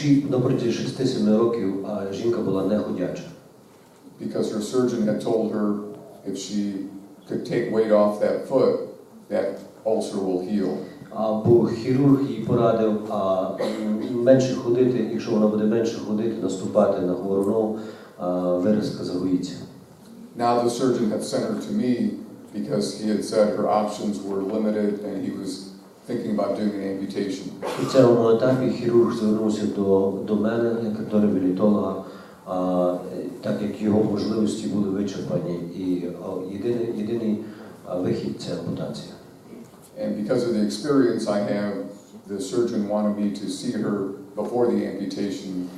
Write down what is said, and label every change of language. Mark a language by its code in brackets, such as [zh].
[uk] На протязі 6-7 років жінка була неходяча. [en] Because her surgeon had told her if she could take weight off that foot, that ulcer will heal. [uk] Бо хірург їй порадив менше ходити, якщо вона буде менше ходити, наступати на хвору ногу, виразка загоїться. [en] Now the surgeon had sent her to me because he had said her options were limited and he was thinking about doing an amputation. [uk] У цьому етапі хірург звернувся до мене, як до реабілітолога, так як його можливості були вичерпані, і єдиний вихід – це ампутація. [en] And because of the experience I have, the surgeon wanted me to see her before the amputation.